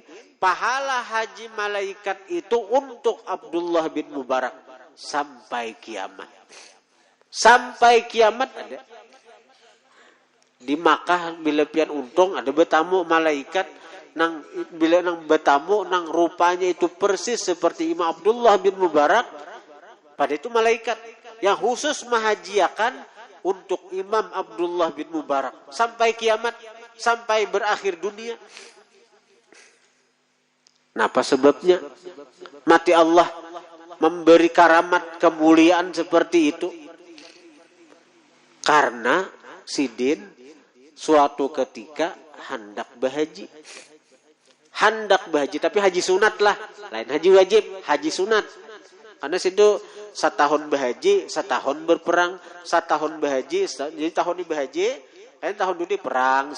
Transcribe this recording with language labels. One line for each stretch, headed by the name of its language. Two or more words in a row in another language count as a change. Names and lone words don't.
Indonesian: Pahala haji malaikat itu untuk Abdullah bin Mubarak sampai kiamat. Sampai kiamat ada.
Banjar: Di Makkah bila pian untung ada bertamu malaikat nang bila nang bertamu nang rupanya itu persis seperti Imam Abdullah bin Mubarak.
Indonesian: Pada itu malaikat yang khusus menghajiakan untuk Imam Abdullah bin Mubarak sampai kiamat, sampai berakhir dunia. Apa sebabnya? Mati Allah memberi karamat kemuliaan seperti itu. Karena Sidin suatu ketika hendak berhaji. Hendak berhaji, tapi haji sunat lah. Lain haji wajib, haji sunat. Karena situ setahun berhaji, setahun berperang, setahun berhaji, jadi tahun ini berhaji, kan tahun ini perang.